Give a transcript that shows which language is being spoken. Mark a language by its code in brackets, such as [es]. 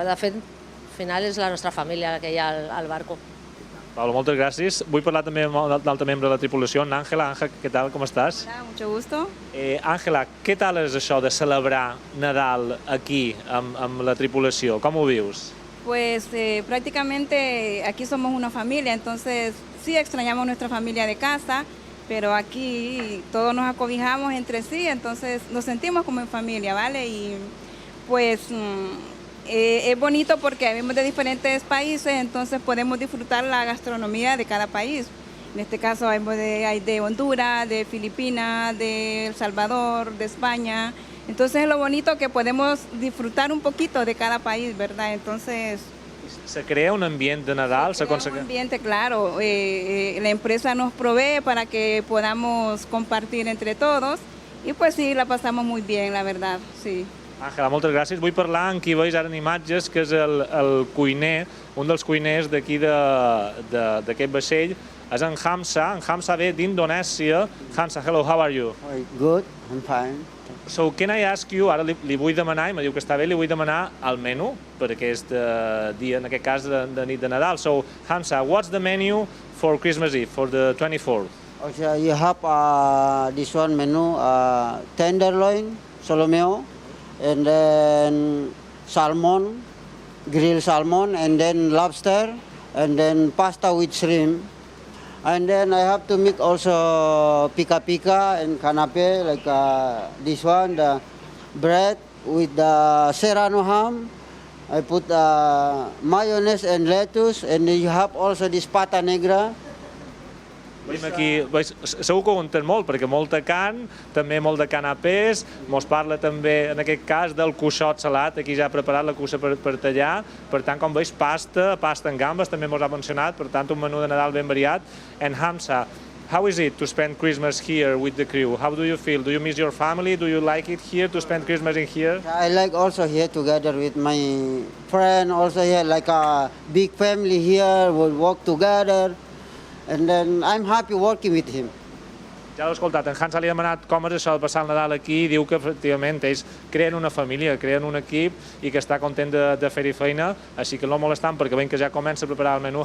[ca] De fet, al final és la nostra família que hi ha al barco. Paula, moltes gràcies. Vull parlar també amb l'altre membre de la tripulació, Ángela. Ángela, què tal, com estàs? [es] Hola, mucho gusto. [ca] Ángela, què tal és això de celebrar Nadal aquí amb la tripulació? Com ho vius? [es] Pues prácticamente aquí somos una familia, entonces sí extrañamos nuestra familia de casa, pero aquí todos nos acobijamos entre sí, entonces nos sentimos como en familia, ¿vale? Y pues es bonito porque venimos de diferentes países, entonces podemos disfrutar la gastronomía de cada país. En este caso hay de Honduras, de Filipinas, de El Salvador, de España. Entonces es lo bonito que podemos disfrutar un poquito de cada país, ¿verdad? Entonces... ¿Se crea un ambiente de Nadal? Se crea un ambiente, claro. La empresa nos provee para que podamos compartir entre todos y pues sí, la pasamos muy bien, la verdad, sí. [ca] Ángela, moltes gràcies. Vull parlar amb qui veus ara en imatges, que és el cuiner, un dels cuiners d'aquí d'aquest vaixell, és en Hamza. En Hamza ve d'Indonèsia. [en] Hamza, hello, how are you? Good, I'm fine. So, can I ask you, [ca] ara li vull demanar, i me diu que està bé, li vull demanar el menú per aquest dia, en aquest cas de nit de Nadal. [en] So, Hamza, what's the menu for Christmas Eve, for the 24th? Okay, you have this one menu, tenderloin, solomeo, and then salmon, grilled salmon, and then lobster, and then pasta with shrimp. And then I have to make also pika and canape, like this one, the bread with the serrano ham. I put mayonnaise and lettuce, and then you have also this pata negra. [ca] Veiem aquí, segur que ho entén molt, perquè molta carn, també molt de canapés, mos parla també, en aquest cas, del cuixot salat, aquí ja ha preparat la cuixa per tallar, per tant, com veus, pasta en gambes, també mos ha mencionat, per tant, un menú de Nadal ben variat. [en] And Hamza, how is it to spend Christmas here with the crew? How do you feel? Do you miss your family? Do you like it here to spend Christmas in here? I like also here together with my friend, also here, like a big family here, we'll work together. And then I'm happy working with him. [ca] Ja l'ho escoltat, en Hansa li ha demanat com és això de passar el Nadal aquí, diu que efectivament ells creen una família, creen un equip i que està content de fer-hi feina, així que no molestant perquè veiem que ja comença a preparar el menú.